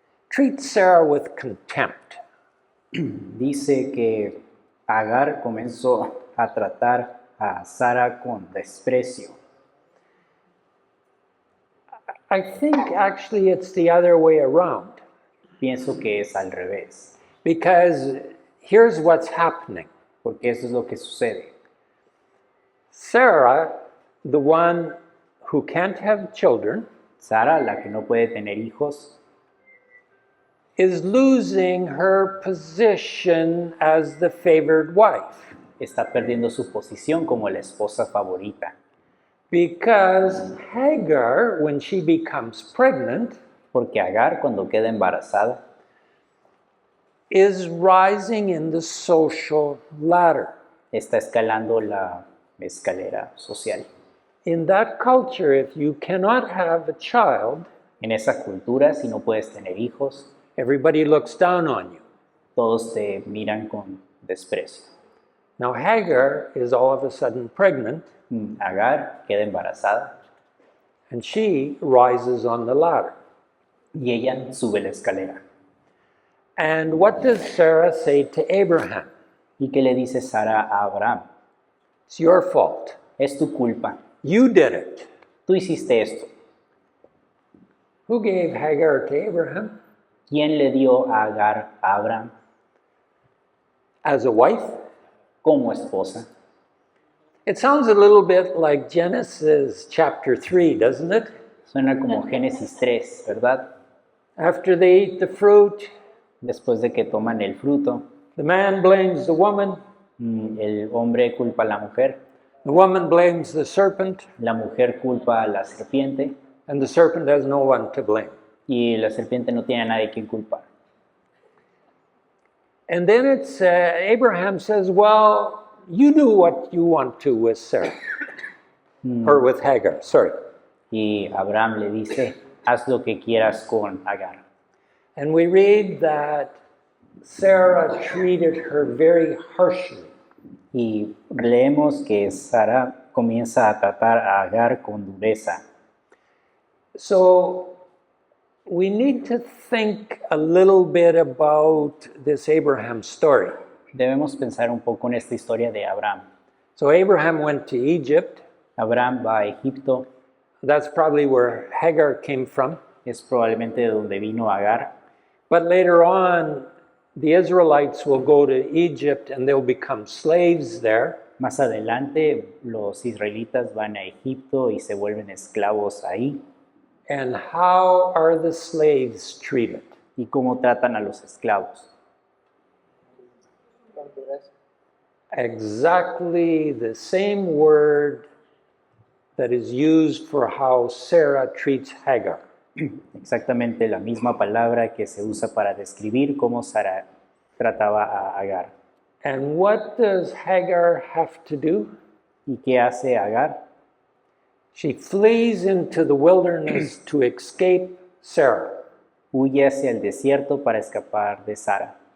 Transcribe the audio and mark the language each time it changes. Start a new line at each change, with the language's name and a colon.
English: Treats Sarah with contempt.
Spanish: Dice que Agar comenzó a tratar a Sara con desprecio.
English: I think actually it's the other way around,
Spanish: Pienso que es al revés,
English: because here's what's happening.
Spanish: porque eso es lo que sucede.
English: Sarah, the one who can't have children,
Spanish: Sara, la que no puede tener hijos,
English: is losing her position as the favored wife,
Spanish: está perdiendo su posición como la esposa favorita,
English: because Hagar, when she becomes pregnant,
Spanish: porque Agar, cuando queda embarazada,
English: is rising in the social ladder.
Spanish: está escalando la escalera social.
English: In that culture, if you cannot have a child,
Spanish: En esa cultura, si no puedes tener hijos,
English: everybody looks down on you.
Spanish: todos te miran con desprecio.
English: Now, Hagar is all of a sudden pregnant,
Spanish: Agar queda embarazada
English: and she rises on the ladder.
Spanish: y ella sube la escalera.
English: And what does Sarah say to Abraham?
Spanish: ¿Y qué le dice Sara a Abraham?
English: It's your fault.
Spanish: Es tu culpa.
English: You did it.
Spanish: Tú hiciste esto.
English: Who gave Hagar to Abraham?
Spanish: ¿Quién le dio a Agar a Abraham
English: As a wife?
Spanish: como esposa?
English: It sounds a little bit like Genesis chapter 3, doesn't it?
Spanish: Suena como Génesis 3, ¿verdad?
English: After they eat the fruit,
Spanish: Después de que toman el fruto,
English: the man blames the woman,
Spanish: el hombre culpa a la
English: woman blames the serpent,
Spanish: la mujer culpa a la serpiente
English: and the serpent has no one to blame.
Spanish: y la serpiente no tiene a nadie quien culpar.
English: And then it's Abraham says, well, you do what you want to with Sarah, or with Hagar, sorry.
Spanish: Y Abraham le dice, haz lo que quieras con Agar.
English: And we read that Sarah treated her very harshly.
Spanish: Y leemos que Sara comienza a tratar a Agar con dureza.
English: So we need to think a little bit about this Abraham story.
Spanish: Debemos pensar un poco en esta historia de Abraham.
English: So Abraham went to Egypt.
Spanish: Abraham va a Egipto,
English: That's probably where Hagar came from.
Spanish: es probablemente de donde vino Agar.
English: But later on, the Israelites will go to Egypt and they'll become slaves there.
Spanish: Más adelante, los israelitas van a Egipto y se vuelven esclavos ahí.
English: And how are the slaves treated?
Spanish: ¿Y cómo tratan a los esclavos? Con dureza.
English: Exactly the same word that is used for how Sarah treats Hagar.
Spanish: Exactamente la misma palabra que se usa para describir cómo Sara trataba a Agar.
English: And what does Hagar have to do?
Spanish: ¿Y qué hace Agar?
English: She flees into the wilderness to escape Sarah,
Spanish: Huye hacia el desierto para escapar de Sara,